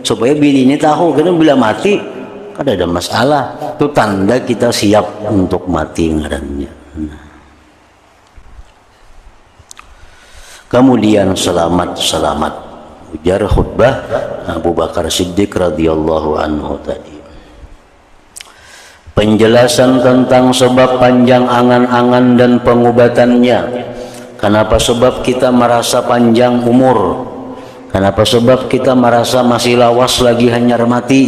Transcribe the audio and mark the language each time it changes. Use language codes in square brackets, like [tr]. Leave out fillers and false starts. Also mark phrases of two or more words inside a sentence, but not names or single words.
[id] Supaya bini ini tahu, karena bila mati kada ada masalah. Itu tanda kita siap untuk mati ngarannya. Nah. Kemudian selamat. Ujar khutbah Abu Bakar Siddiq [ar] رضي الله عنه [id] tadi. penjelasan tentang sebab panjang angan-angan dan pengobatannya. Kenapa sebab kita merasa panjang umur? Kenapa sebab kita merasa masih [bjn] lawas lagi hanyar mati?